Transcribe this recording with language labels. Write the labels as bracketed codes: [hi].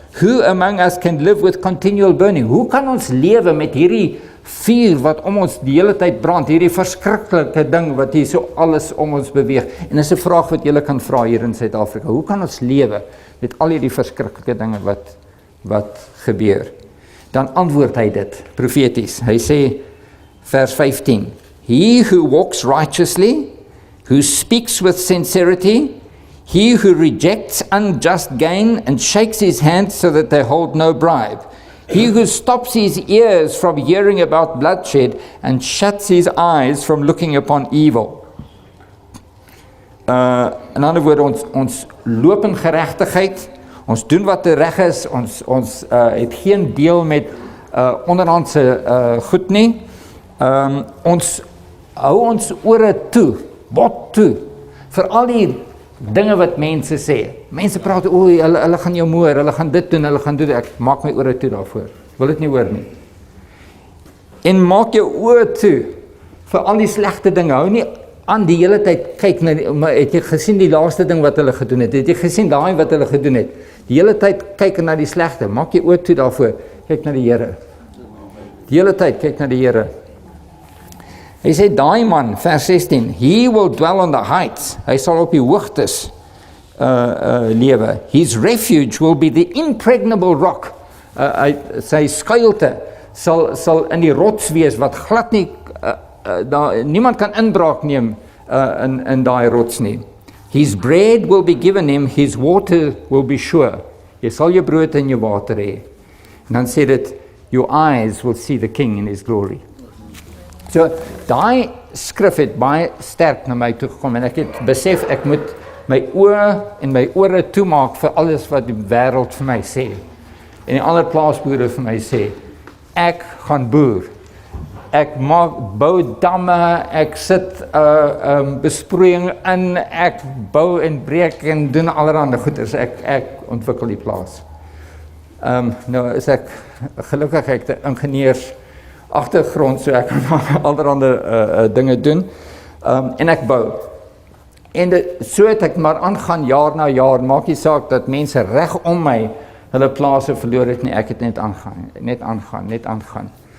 [en] Who among us can live with continual burning? [af] Hoe kan ons lewe met hierdie vuur wat om ons die hele tyd brand, hierdie verskriklike ding wat hier so alles om ons beweeg? En dis 'n vraag wat julle kan vra hier in Suid-Afrika. Hoe kan ons lewe met al hierdie verskriklike dinge wat gebeur? Dan antwoord hy dit profeties. Hy sê vers 15, [en] he who walks righteously, who speaks with sincerity, he who rejects unjust gain and shakes his hands so that they hold no bribe, he who stops his ears from hearing about bloodshed and shuts his eyes from looking upon evil. [af] In ander woorde, ons loop in geregtigheid, ons doen wat reg is, ons het geen deel met onderhandse goed nie. Ons hou ons ore toe, bot toe, vir al die dinge wat mense sê. Mense praat, hulle gaan jou moor, hulle gaan dit doen, hulle gaan doen, ek maak my ore toe daarvoor. Wil dit nie hoor nie. En maak jou oor toe vir al die slegte dinge. Hou nie aan die hele tyd kyk na maar het jy gesien die laaste ding wat hulle gedoen het? Het jy gesien daai wat hulle gedoen het? Die hele tyd kyk na die slegte. Maak jou oor toe daarvoor. Kyk na die Here. Die hele tyd kyk na die Here. Hy sê daai man, vers 16, [en] he will dwell on the heights. [af] Hy sal op die hoogtes lewe. [en] His refuge will be the impregnable rock. [af] Sy skuilte sal in die rots wees wat glad nie niemand kan inbraak neem in daai rots nie. [en] His bread will be given him, his water will be sure. [af] Jy sal jou brood en jou water hê. En dan sê dit, [en] your eyes will see the king in his glory. [af] So, daai skrif het baie sterk na my toe gekom en ek het besef ek moet my oë en my ore toemaak vir alles wat die wêreld vir my sê. En die ander plaasboere vir my sê, ek gaan boer. Ek bou damme, ek sit besproeiing in, ek bou en breek en doen allerhande goeders. Ek ontwikkel die plaas. Nou is ek gelukkig ek 'n ingenieurs agtergrond, so ek kan allerhande dinge doen. En ek bou. En so het ek maar aangaan jaar na jaar, maak nie saak dat mense reg om my hulle plase verloor het nie, ek het net aangaan.